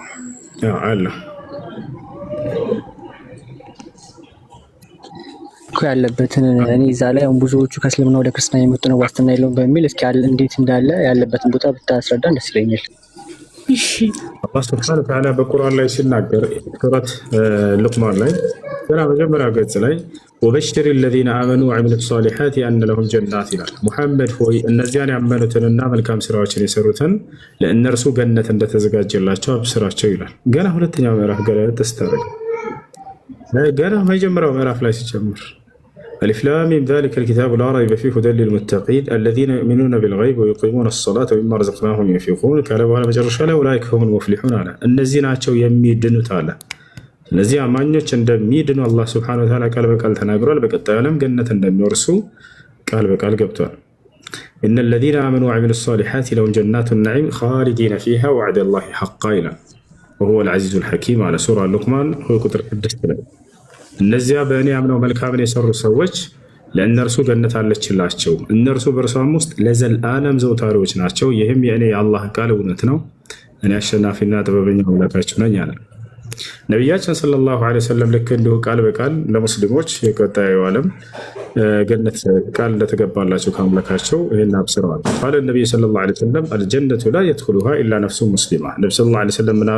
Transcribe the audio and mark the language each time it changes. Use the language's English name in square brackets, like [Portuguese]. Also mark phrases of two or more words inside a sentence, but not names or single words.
[Amharic] አለ እኮ ያለበትን እኔ እዛ ላይ ብዙዎቹ ከእስልምና ወደ ክርስትና የመጡ ነው ዋስትና የለውም በሚል እስኪ እንዴት እንዳለ ያለበትን ቦታ ብታስረዳን ደስ ይለኛል። እሺ አላህ [Arabic] سبحانه وتعالى [Amharic] በቁርአን ላይ ሲናገር ሱረት ሉቅማን ላይ ገና መጀመሪያ ገጽ ላይ ወበሽር [Arabic] الذين آمنوا وعملوا الصالحات أن لهم جنات [Amharic] ይላል። ሙሐመድ ሆይ እነዚያን ያመኑትንና መልካም ስራዎችን የሰሩትን ለእነርሱ ገነት እንደተዘጋጀላቸው አብስራቸው ይላል። ገና ሁለተኛው ምዕራፍ ገና መጀመሪያው ምዕራፍ ላይ ሲጀምር ألف [Arabic] لام ميم ذلك الكتاب لا ريب فيه هدى للمتقين الذين يؤمنون بالغيب ويقيمون الصلاة ومما رزقناهم ينفقون قال [Amharic] በኋላ መጨረሻ ላይ [Arabic] أولئك هم المفلحون [Amharic] አለ። እነዚህ ናቸው የሚድኑት አለ። እነዚህ አማኞች እንደሚድኑ አላህ [Arabic] سبحانه وتعالى [Amharic] ቃል በቃል ተናግሯል። በቀጣዩ ዓለም ገነት እንደሚወርሱ ቃል በቃል ገብቷል። [Arabic] إن الذين آمنوا وعملوا الصالحات لهم جنات النعيم خالدين فيها وعد الله حقا [Amharic] ይላል [Arabic] وهو العزيز الحكيم على [Amharic] ሱራ ሉቅማን ቁጥር 6 ላይ እነዚያ በእኔ አምነው መልካምን የሰሩ ሰዎች ለእነርሱ ገነት አለችላቸው፣ እነርሱ በእርሷም ውስጥ ለዘላለም ዘውታሪዎች ናቸው። ይህም የእኔ የአላህ ቃል እውነት ነው፣ እኔ አሸናፊና ጥበበኛ አምላካችሁ ነኝ አለ። ነቢያችን [Arabic] صلى الله عليه وسلم [Amharic] ልክ እንዲሁ ቃል በቃል ለሙስሊሞች የቀጣዩ ዓለም ገነት ቃል እንደተገባላቸው ከአምላካቸው ይህን አብስረዋል። [Arabic] قال نبي صلى الله عليه وسلم الجنة لا يدخلها إلا نفس مسلمة። [Amharic] ነቢ [Arabic] صلى الله عليه وسلم [Amharic] ምን አሉ?